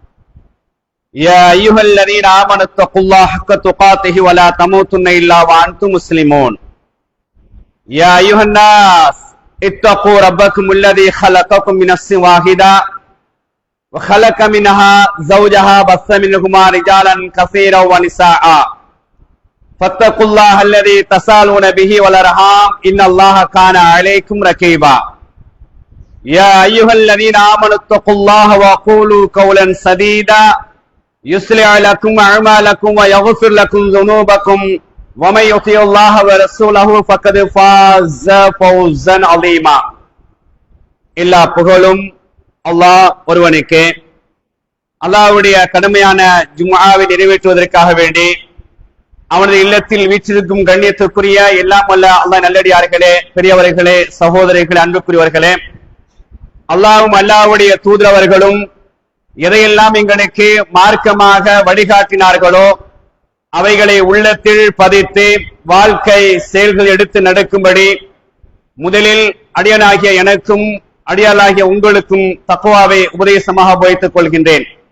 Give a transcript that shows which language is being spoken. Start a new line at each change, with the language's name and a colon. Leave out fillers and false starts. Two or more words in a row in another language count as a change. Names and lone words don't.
Arabic: يا أيها الذين آمنوا اتقوا الله حق تقاته ولا تموتن إلا وأنتم مسلمون يا أيها الناس اتقوا ربكم الذي خلقكم من نفس واحدة وخلق منها زوجها بث منهما رجالا كثيرا ونساء فاتقوا الله الذي تسالون به والأرحام إن الله كان عليكم رقيبا يا أيها الذين آمنوا اتقوا الله وقولوا قولا سديدا يصلح لكم أعمالكم ويغفر لكم ذنوبكم ومن يطيع الله ورسوله فقد فاز فوزا عظيما
Tamil: எல்லா புகழும் அல்லாஹ் ஒருவனுக்கே. அல்லாஹ்வுடைய கடுமையான ஜும்ஆவை நிறைவேற்றுவதற்காக வேண்டி அவனது இல்லத்தில் வீற்றிருக்கும் கண்ணியத்துக்குரிய எல்லாம் வல்ல அல்லாஹ் நல்லடியார்களே, பெரியவர்களே, சகோதரர்களே, அன்புக்குரியவர்களே, அல்லாஹ்வும் அல்லாஹ்வுடைய தூதரவர்களும் எதையெல்லாம் எங்களுக்கு மார்க்கமாக வழிகாட்டினார்களோ அவைகளை உள்ளத்தில் பதித்து வாழ்க்கை செயல்கள் எடுத்து நடக்கும்படி முதலில் அடியானாகிய எனக்கும் அடியாளாகிய உங்களுக்கும் தக்வாவை உபதேசமாக வைத்துக் கொள்கின்றேன்.